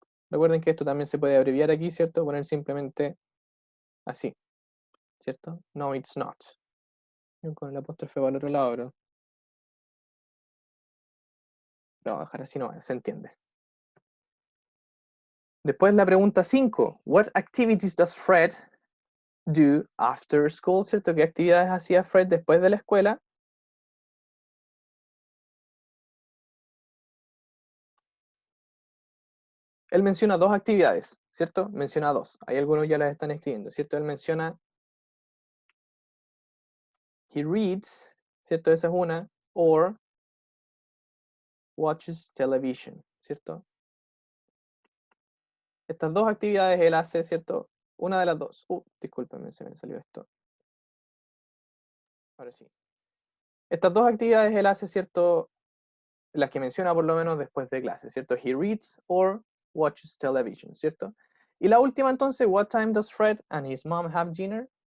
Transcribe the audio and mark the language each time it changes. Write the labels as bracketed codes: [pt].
[es] Recuerden que esto también se puede abreviar aquí, ¿cierto? Poner simplemente así, ¿cierto? [en] No, it's not. [es] Yo con el apóstrofe para el otro lado, pero lo voy a dejar así, no, se entiende. Después la pregunta 5. [en] What activities does Fred do after school? [es] ¿Cierto? ¿Qué actividades hacía Fred después de la escuela? Él menciona dos actividades, ¿cierto? Menciona dos. Hay algunos ya las están escribiendo, ¿cierto? Él menciona [en] he reads, [es] ¿cierto? Esa es una. [en] Or watches television, ¿cierto? [es] Estas dos actividades él hace, ¿cierto? Una de las dos. Discúlpenme, se me salió esto. Ahora sí. Estas dos actividades él hace, ¿cierto? Las que menciona por lo menos después de clase, ¿cierto? [en] He reads or watches television, [es] ¿cierto? Y la última entonces, [en] what time does Fred and his mom have dinner?